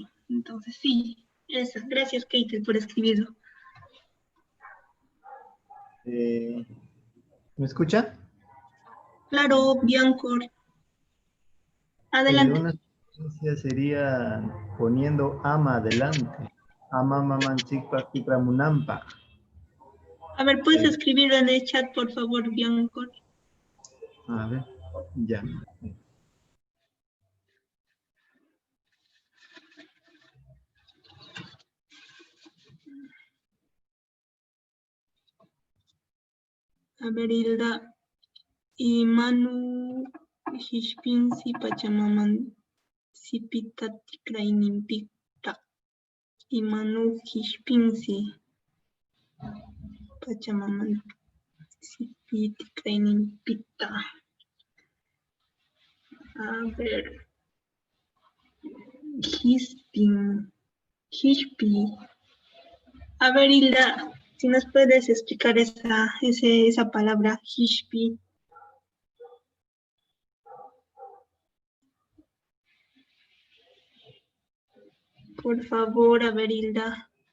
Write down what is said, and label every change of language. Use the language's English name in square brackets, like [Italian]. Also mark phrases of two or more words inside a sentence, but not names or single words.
[Spanish] Entonces, sí, eso. Gracias, Keitel, por escribirlo. ¿Me escucha? Claro, Biancor. Adelante. Una sugerencia sería poniendo ama adelante. [Quechua] Ama mamanchikpa tikramunampa. [Spanish] A ver, ¿puedes escribirlo en el chat, por favor, Biancor? A ver, ya. A ver, Hilda. [Quechua] Y Manu Hishpinsi Pachamaman Sipita Tikrainimpita. Y Manu Hishpinsi Pachamaman Sipita Tikrainimpita. [Spanish] A ver. Hishpi. A ver, Hilda, si nos puedes explicar esa palabra, Hishpi. Por favor, a ver, Hilda.